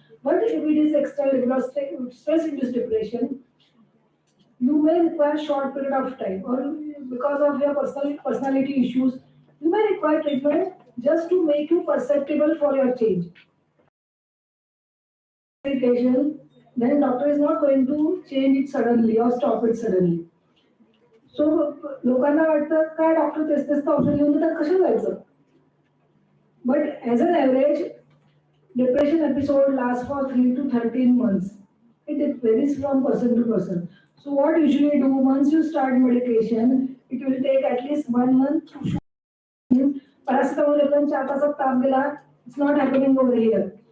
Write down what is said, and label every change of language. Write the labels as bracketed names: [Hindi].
[English] But if it is extra stress-induced depression, you may require short period of time, or because of your personality issues, you may require treatment just to make you perceptible for your change. medication, then doctor is not going to change it suddenly or stop it suddenly. [Marathi] So लोकांना वाटतं काय doctor तेच तेच औषध लिहून देतात कशाला जायचं. [English] But as an average, depression episode lasts for 3 to 13 months. It varies from person to person. So what usually do once you start medication, it will take at least 1 month to show. Paracetamol even 4 [Marathi] तासात ताप दिला, [English] it's not happening over here.